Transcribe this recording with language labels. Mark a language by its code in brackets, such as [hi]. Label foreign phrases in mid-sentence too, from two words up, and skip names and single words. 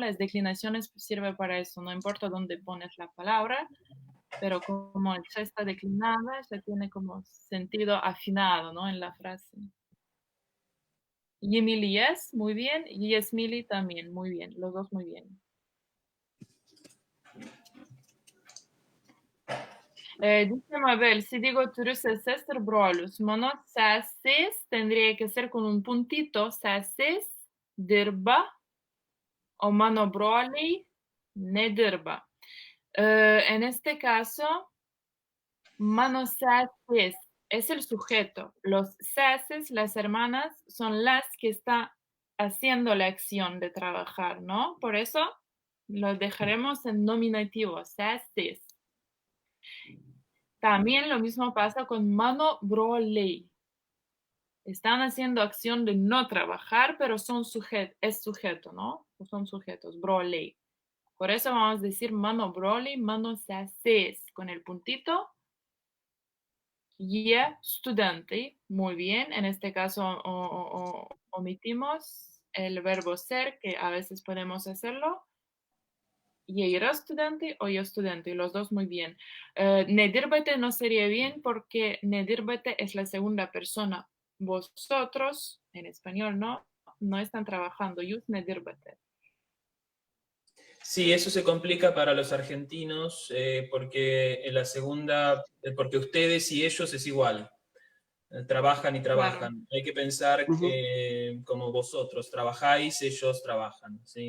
[es] Las declinaciones sirven para eso, no importa dónde pones la palabra, pero como ya está declinada, ya tiene como sentido afinado, ¿no? En la frase. Yemili yes, muy bien, y Yesmili también, muy bien, los dos muy bien. Dice Mabel, si digo [lt] turiu seses ir brolius, mano sesės [es] tendría que ser con un puntito, [lt] sesės dirba, o mano broliai nedirba. [es] En este caso, [lt] mano sesės [es] es el sujeto. Los seses, las hermanas, son las que están haciendo la acción de trabajar, ¿no? Por eso lo dejaremos en nominativo, sesės. También lo mismo pasa con [lt] mano broliai. [es] Están haciendo acción de no trabajar, pero es sujeto, ¿no? Son sujetos, broliai. Por eso vamos a decir [lt] mano broliai, mano sesės, [es] con el puntito. [lt] Jie studentai, [es] muy bien. En este caso omitimos el verbo ser, que a veces podemos hacerlo. [lt] Jie yra studentai o jie studentai, [es] los dos muy bien. Nedirbate no sería bien porque nedirbate es la segunda persona. Vosotros, en español, no están trabajando. [lt] Jūs nedirbate. [es] Sí, eso se complica para los argentinos porque en la segunda, porque ustedes y ellos es igual. Trabajan y trabajan. Claro. Hay que pensar que como vosotros trabajáis, ellos trabajan, ¿sí?